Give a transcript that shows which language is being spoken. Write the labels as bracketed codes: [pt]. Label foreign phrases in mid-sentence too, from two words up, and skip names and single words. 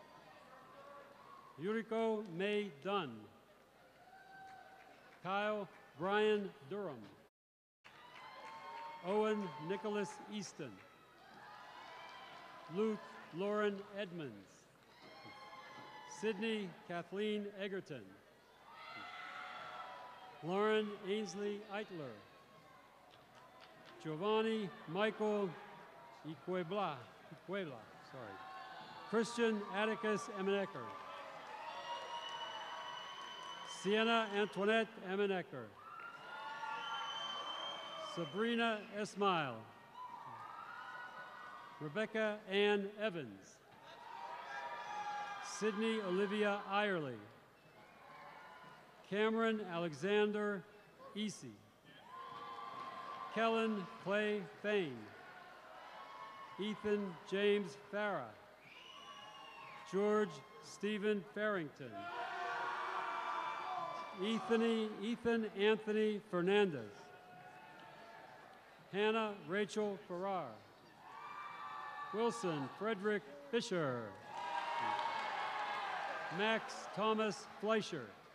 [en] Yuriko May Dunn. Kyle Brian Durham. Owen Nicholas Easton. Luke Lauren Edmonds. Sydney Kathleen Egerton. Lauren Ainsley Eitler. Giovanni Michael Iquebla, sorry. Christian Atticus Emenecker. Sienna Antoinette Emenecker. Sabrina Esmail. Rebecca Ann Evans. Sydney Olivia Irely. Cameron Alexander Easy. Kellen Clay Fain. Ethan James Farah. George Stephen Farrington. Ethan Anthony Fernandez. Hannah Rachel Farrar. Wilson Frederick Fisher. Max Thomas Fleischer.